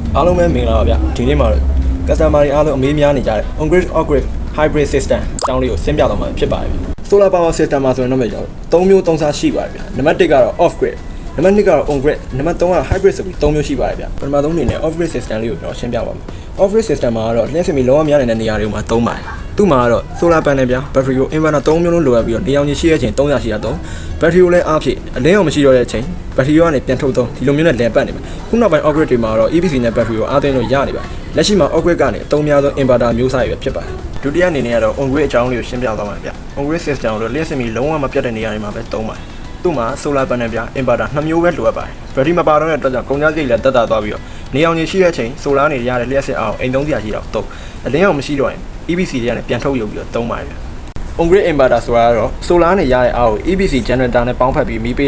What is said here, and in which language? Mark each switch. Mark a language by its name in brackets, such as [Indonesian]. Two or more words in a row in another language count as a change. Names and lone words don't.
[Burmese] အားလုံးပဲမင်္ဂလာပါဗျဒီနေ့မှာ customer တွေအားလုံးအမေးများနေကြတယ် [English] on-grid off-grid hybrid system [Burmese] အကြောင်းလေးကိုရှင်းပြတော့မှာဖြစ်ပါတယ်ဗျ [English] solar power system [Burmese] မှာဆိုရင်တော့3 မျိုး3စားရှိပါတယ်ဗျနံပါတ်1ကတော့ off-grid နံပါတ်2ကတော့ on-grid နံပါတ်3ကတော့ hybrid ဆိုပြီး3မျိုးရှိပါတယ်ဗျပထမဆုံးအနေနဲ့ [English] off-grid system [Burmese] လေးကိုကျွန်တော်ရှင်းပြပါမယ် [English] off-grid system [Burmese] မှာကတော့လျှက်စစ်မီလုံးဝများနေတဲ့နေရာတွေမှာသုံးပါတယ်သူ့မှာကတော့ [English] solar panel [Burmese] ဗျ battery ကို inverter 3မျိုးလုံးလိုအပ်ပြီးတော့နေအောင်ကြီးရှိတဲ့အချိန်300ရှိတာသုံး battery ကိုလည်းအားဖြည့်အလင်းအောင်မရှိတော့တဲ့အချိန် battery ကနေပြန်ထုတ်သုံးဒီလိုမျိုးနဲ့လည်ပတ်နေမှာခုနောက်ပိုင်း off-grid တွေမှာတော့ EPC နဲ့ battery ကိုအားသွင်းလို့ရနေပါတယ် လက်ရှိမှာ off-grid ကနေအသုံးများသော inverter မျိုးစားတွေဖြစ်ပါတယ်ဒုတိယအနေနဲ့ကတော့ on-grid အကြောင်းလေးကိုရှင်းပြသွားမှာဗျ [English] on-grid system [Burmese] ကိုလျှက်စစ်မီလုံးဝမပြတ်တဲ့နေရာတွေမှာပဲသုံးပါတယ်သူ့မှာ [English] solar panel [Burmese] ဗျ inverter 2မျိုးပဲလိုအပ်ပါတယ် battery မပါတော့တဲ့အတွက်ကြောင့်ကုန်ကျစရိတ်လည်းတက်တာသွားပြီးတော့နေအောင်ကြီးရှိတဲ့အချိန် solar နေရတဲ့လျှက်စစ်အောင်အိမ်သုံးစရာရှိတော့သုံးအလင်းအောင်မရှိတော့ရင် EPC တွေကနေပြန်ထုတ်ယူပြီးတော့သုံးပါတယ်ဗျ [English] on-grid inverter [Burmese] ဆိုတာကတော့ solar နေရတဲ့အားကို [English] EPC generator [Burmese] နဲ့ပေါင်းဖက်ပြီးမီးပေး